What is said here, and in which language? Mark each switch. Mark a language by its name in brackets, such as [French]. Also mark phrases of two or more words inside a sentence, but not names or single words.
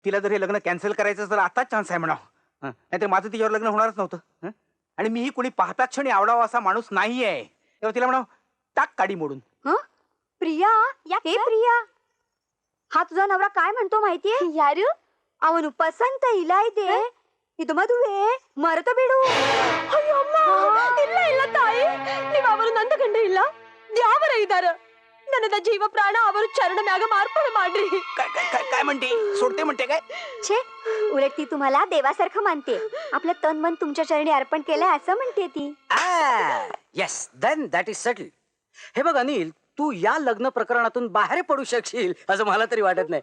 [Marathi] तिला जर हे लग्न कॅन्सल करायचं तर आताच चान्स आहे म्हणा, नाहीतर माझं तिच्यावर लग्न होणारच नव्हतं. आणि मीही कोणी पाहता क्षणी आवडावा असा माणूस नाहीये. तेव्हा तिला म्हणा टाक काडी मोडून. प्रिया, हे प्रिया, हा तुझा नवरा काय म्हणतो माहितीये यार? [Kannada] ಅವನು ಪಸಂತ ಇಲ್ಲ ಇದೆ, ಇದು ಮದುವೆ ಮರೆತು ಬಿಡು. ಅಯ್ಯೋ ಅಮ್ಮ, ಇಲ್ಲ ಇಲ್ಲ ತಾಯಿ, ನೀವು ಅವರು ನಂದಕಂಡ ಇಲ್ಲ, ದ್ಯಾವರ ಇದ್ದಾರ. ನನ್ನ ಜೀವ ಪ್ರಾಣ ಅವರು ಚರಣ ಮ್ಯಾಗ ಮಾರ್ಪಣ ಮಾಡ್ರಿ. [Marathi] काय म्हणते? सोडते म्हणते काय? छे, उलट ती तुम्हाला देवासारखं मानते. आपलं तन मन तुमच्या चरणी अर्पण केलंय असं म्हणते ती. [English] Yes, then that is settle. [Marathi] हे बघ अनिल, तू या लग्न प्रकरणातून बाहेर पडू शकशील असं मला तरी वाटत नाही.